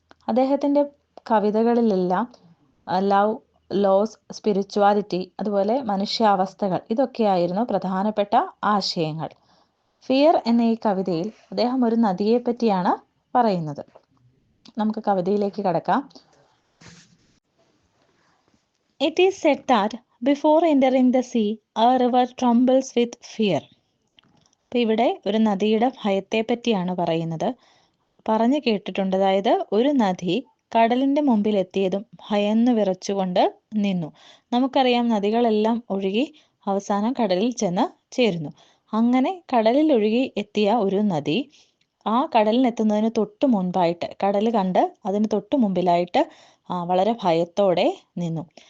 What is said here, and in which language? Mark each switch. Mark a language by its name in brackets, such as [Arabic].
[Malayalam] അദ്ദേഹത്തിൻ്റെ കവിതകളിലെല്ലാം love, loss, spirituality, അതുപോലെ മനുഷ്യാവസ്ഥകൾ ഇതൊക്കെയായിരുന്നു പ്രധാനപ്പെട്ട ആശയങ്ങൾ. ഫിയർ എന്ന ഈ കവിതയിൽ അദ്ദേഹം ഒരു നദിയെ പറ്റിയാണ് പറയുന്നത്. നമുക്ക് കവിതയിലേക്ക് കടക്കാം. [English] It is said that before entering the sea, a river trembles with fear. [Malayalam] അപ്പം ഇവിടെ ഒരു നദിയുടെ ഭയത്തെ പറ്റിയാണ് പറയുന്നത്. പറഞ്ഞു കേട്ടിട്ടുണ്ട്, അതായത് ഒരു നദി കടലിൻ്റെ മുമ്പിൽ എത്തിയതും ഭയന്ന് വിറച്ചുകൊണ്ട് നിന്നു. നമുക്കറിയാം, നദികളെല്ലാം ഒഴുകി അവസാനം കടലിൽ ചെന്ന് ചേരുന്നു. അങ്ങനെ കടലിൽ ഒഴുകി എത്തിയ ഒരു നദി ആ കടലിനെത്തുന്നതിന് തൊട്ട് മുൻപായിട്ട്, കടൽ കണ്ട് അതിന് തൊട്ട് മുമ്പിലായിട്ട് വളരെ ഭയത്തോടെ നിന്നു.